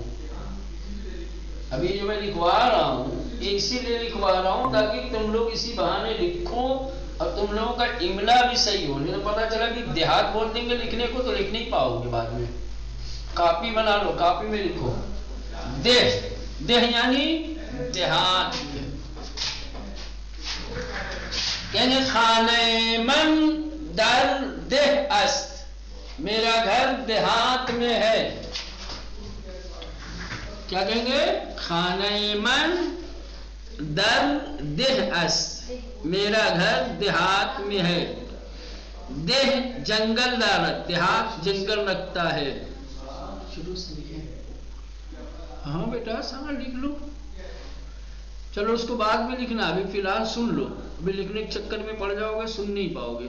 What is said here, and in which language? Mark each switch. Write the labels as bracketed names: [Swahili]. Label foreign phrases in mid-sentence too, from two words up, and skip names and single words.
[Urdu] ابھی جو میں لکھوا رہا ہوں اسی لیے لکھوا رہا ہوں تاکہ تم لوگ اسی بہانے لکھو اور تم لوگوں کا املا بھی صحیح ہو، نہیں تو پتا چلا کہ دیہات بول دیں گے لکھنے کو تو لکھ نہیں پاؤ گے بعد میں۔ کاپی بنا لو، کاپی میں لکھو دہ، دہ یعنی دیہات۔ [Persian] کہنے خانہ من در دہ است، [Urdu] میرا گھر دیہات میں ہے۔ کیا کہیں گے؟ [Persian] خانہ من در دہ است، [Urdu] میرا گھر دیہات میں ہے۔ [Persian] دہ جنگل دارت، [Urdu] دیہات جنگل رکھتا ہے۔ شروع سے لکھیں، ہاں بیٹا سامنے لکھ لو، چلو اس کو بعد میں لکھنا، ابھی فی الحال سن لو، ابھی لکھنے کے چکر میں پڑ جاؤ گے، سن نہیں پاؤ گے۔